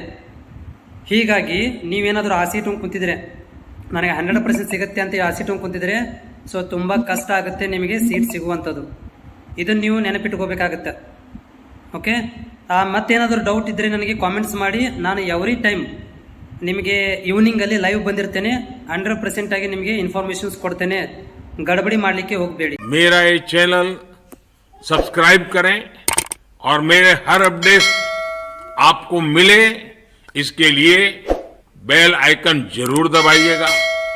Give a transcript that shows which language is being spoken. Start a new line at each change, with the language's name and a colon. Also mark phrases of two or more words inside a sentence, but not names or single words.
Kannada: ಹೀಗಾಗಿ ನೀವೇನಾದರೂ ಆ ಸೀಟ್ ಕುಂತಿದ್ರೆ, ನನಗೆ 100% ಸಿಗುತ್ತೆ ಅಂತ ಆ ಸೀಟ್ ಕುಂತಿದ್ರೆ, ಸೊ ತುಂಬ ಕಷ್ಟ ಆಗುತ್ತೆ ನಿಮಗೆ ಸೀಟ್ ಸಿಗುವಂಥದ್ದು. ಇದನ್ನು ನೀವು ನೆನಪಿಟ್ಕೋಬೇಕಾಗತ್ತೆ. ಓಕೆ, ಮತ್ತೇನಾದರೂ ಡೌಟ್ ಇದ್ದರೆ ನನಗೆ ಕಾಮೆಂಟ್ಸ್ ಮಾಡಿ. ನಾನು
English: every time
Kannada: ನಿಮಗೆ ಈವ್ನಿಂಗಲ್ಲಿ ಲೈವ್ ಬಂದಿರ್ತೇನೆ. 100% ಆಗಿ ನಿಮಗೆ ಇನ್ಫಾರ್ಮೇಷನ್ಸ್ ಕೊಡ್ತೇನೆ. ಗಡಬಡಿ ಮಾಡಲಿಕ್ಕೆ ಹೋಗಬೇಡಿ.
Hindi: मेरा ये चैनल सब्सक्राइब करें और मेरे हर अपडेट आपको मिले, इसके लिए
English: bell icon
Hindi: जरूर दबाइएगा.